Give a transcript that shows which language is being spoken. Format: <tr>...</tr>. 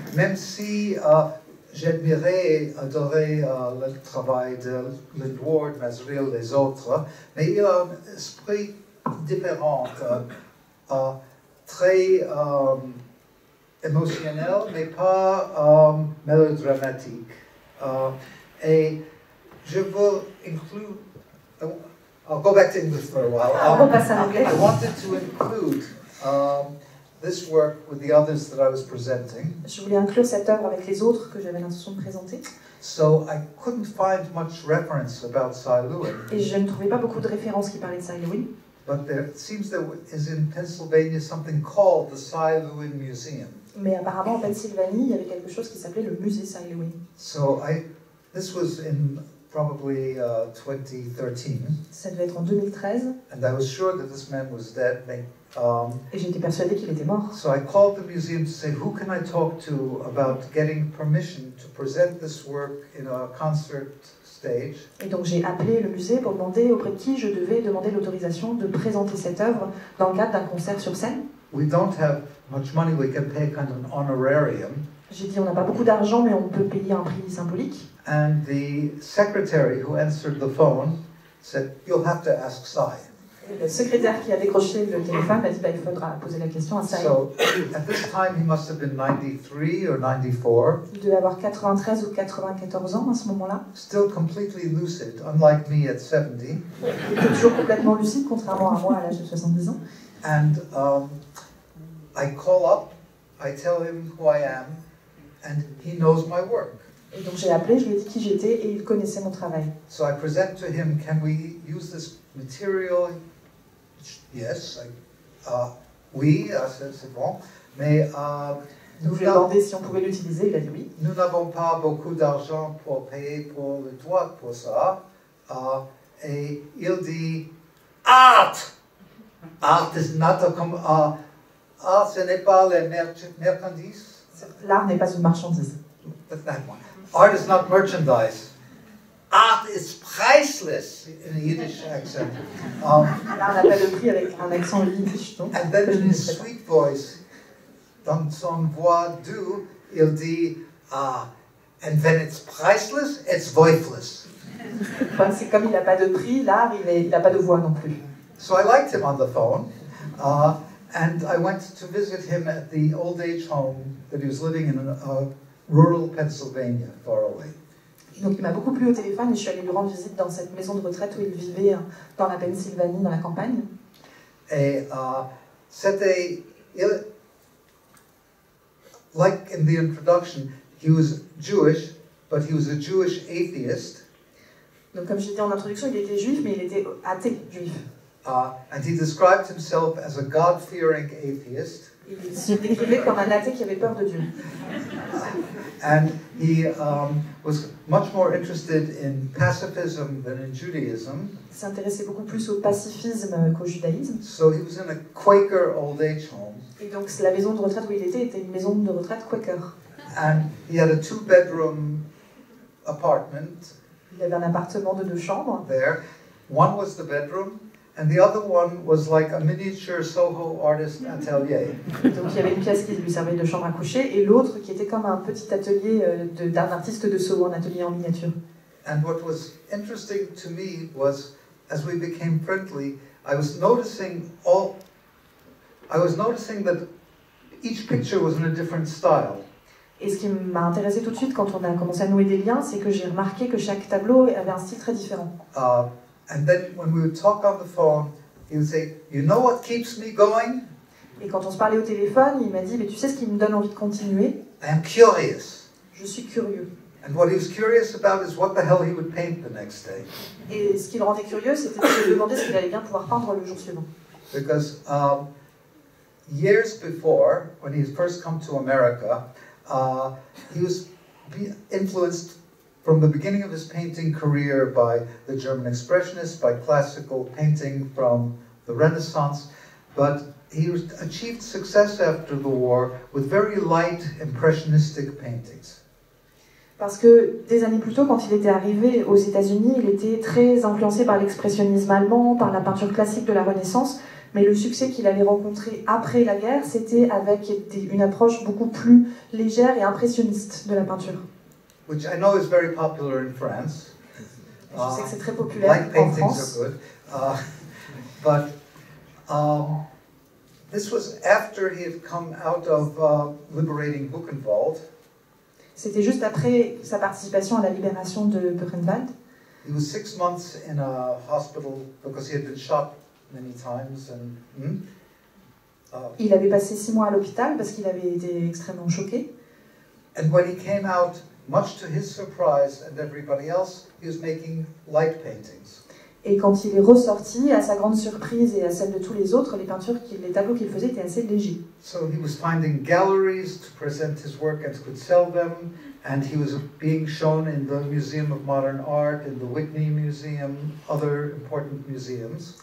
<fr>Même si j'admirais et adorais le travail de Lynn Ward, Mazriel, les autres, mais il a un esprit différent, très émotionnel, mais pas mélodramatique. Et je veux inclure.</fr> <en>I'll go back to English for a while.</en> <fr>On passe à l'anglais.</fr> <en>I wanted to include this work with the others that I was presenting.</en> <fr>Je voulais inclure cette œuvre avec les autres que j'avais l'intention de présenter.</fr> <en>So I couldn't find much reference about Cy Lewin.</en> <fr>Et je ne trouvais pas beaucoup de références qui parlaient de Cy Lewin.</fr> <en>But it seems there is in Pennsylvania something called the Cy Lewin Museum.</en> <fr>Mais apparemment en Pennsylvanie, il y avait quelque chose qui s'appelait le musée Cy Lewin.</fr> <en>So this was in probably 2013.</en> <fr>Ça devait être en 2013.</fr> <en>And I was sure that this man was dead.</en> <fr>Et j'étais persuadée qu'il était mort.</fr> <en>So I called the museum to say, who can I talk to about getting permission to present this work in a concert stage?</en> <fr>Et donc j'ai appelé le musée pour demander auprès de qui je devais demander l'autorisation de présenter cette œuvre dans le cadre d'un concert sur scène.</fr> <en>We don't have much money, we can pay kind of an honorarium.</en> <fr>J'ai dit on n'a pas beaucoup d'argent mais on peut payer un prix symbolique.</fr> <en>And the secretary who answered the phone said, you'll have to ask Cy.</en> <fr>Et le secrétaire qui a décroché le téléphone m'a dit il faudra poser la question à Cy.</fr> <en>So at this time he must have been 93 or 94.</en> <fr>Il devait avoir 93 ou 94 ans à ce moment-là.</fr> <en>Still completely lucid, unlike me at 70.</en> <fr>Il était toujours complètement lucide, contrairement à moi à l'âge de 70 ans.</fr> <en>And I call up, I tell him who I am, and he knows my work.</en> <fr>Et donc j'ai appelé, je lui ai dit qui j'étais et il connaissait mon travail.</fr> <en>So I present to him, can we use this material? Yes.</en> <fr>Oui, c'est bon. Mais Donc je lui ai demandé si on pouvait l'utiliser, il a dit oui. Nous n'avons pas beaucoup d'argent pour payer pour le droit pour ça. Et il dit, art!</fr> <en>Art is not a art,</en> <fr>ce n'est pas les marchandises. L'art n'est pas une marchandise.</fr> <en>That's that one. Art is not merchandise. Art is priceless in a Yiddish accent.</en> <fr>L'art n'a pas de prix avec un accent yiddish. Donc,</fr> <en>And then in his sweet voice,</en> <fr>dans son voix doux, il dit,</fr> <en>and when it's priceless, it's voiceless.</en> <fr>Enfin, c'est comme il n'a pas de prix, l'art, il n'a pas de voix non plus.</fr> <en>So I liked him on the phone, and I went to visit him at the old age home that he was living in rural Pennsylvania, far away.</en> <fr>Donc il m'a beaucoup plu au téléphone et je suis allée lui rendre visite dans cette maison de retraite où il vivait dans la Pennsylvanie, dans la campagne. Et c'était,</fr> <en>like in the introduction, he was Jewish, but he was a Jewish atheist.</en> <fr>Donc comme j'ai dit en introduction, il était juif, mais il était athée juif.</fr> <en>And he described himself as a God-fearing atheist.</en> <fr>Il se décrivait comme un athée qui avait peur de Dieu.</fr> <en>And he was much more interested in pacifism than in Judaism.</en> <fr>Il s'intéressait beaucoup plus au pacifisme qu'au judaïsme.</fr> <en>So he was in a Quaker old age home.</en> <fr>Et donc la maison de retraite où il était une maison de retraite Quaker.</fr> <en>And he had a 2-bedroom apartment.</en> <fr>Il avait un appartement de 2 chambres.</fr> <en>There, one was the bedroom, and the other one was like a miniature Soho artist atelier. Donc il y avait une pièce qui lui servait de chambre à coucher et l'autre qui était comme un petit atelier d'un artiste de Soho, un atelier en miniature. And what was interesting to me was, as we became friendly, I was noticing all I was noticing that each picture was in a different style.</en> <fr>Et ce qui m'a intéressé tout de suite quand on a commencé à nouer des liens, c'est que j'ai remarqué que chaque tableau avait un style très différent.</fr> <en>And then when we would talk on the phone, he would say, "You know what keeps me going?</en> <fr>Et quand on se parlait au téléphone, il m'a dit, mais tu sais ce qui me donne envie de continuer?</fr> <en>I am curious."</en> <fr>Je suis curieux.</fr> <en>And what he was curious about is what the hell he would paint the next day.</en> <fr>Et ce qui le rendait curieux, c'était de se demander s'il allait bien pouvoir peindre le jour suivant.</fr> <en>Because years before, when he first come to America, he was influenced from the beginning of his painting career by the German Expressionists, by classical painting from the Renaissance, but he achieved success after the war with very light impressionistic paintings.</en> <fr>Parce que des années plus tôt, quand il était arrivé aux États-Unis, il était très influencé par l'expressionnisme allemand, par la peinture classique de la Renaissance, mais le succès qu'il avait rencontré après la guerre, c'était avec une approche beaucoup plus légère et impressionniste de la peinture.</fr> <en>Which I know is very popular in France.</en> <fr>Je sais que c'est très populaire</fr> <en>Light</en> <fr>en</fr> <en>paintings</en> <fr>France.</fr> <en>are good. But this was after he had come out of liberating Buchenwald.</en> <fr>C'était juste après sa participation à la libération de Buchenwald.</fr> <en>He was 6 months in a hospital because he had been shot many times.</en> <fr>Il avait passé 6 mois à l'hôpital parce qu'il avait été extrêmement choqué.</fr> <en>And when he came out, much to his surprise and everybody else, he was making light paintings.</en> <fr>Et quand il est ressorti, à sa grande surprise et à celle de tous les autres, les tableaux qu'il faisait étaient assez légers.</fr> <en>So he was finding galleries to present his work and could sell them, and he was being shown in the Museum of Modern Art, in the Whitney Museum, other important museums.</en>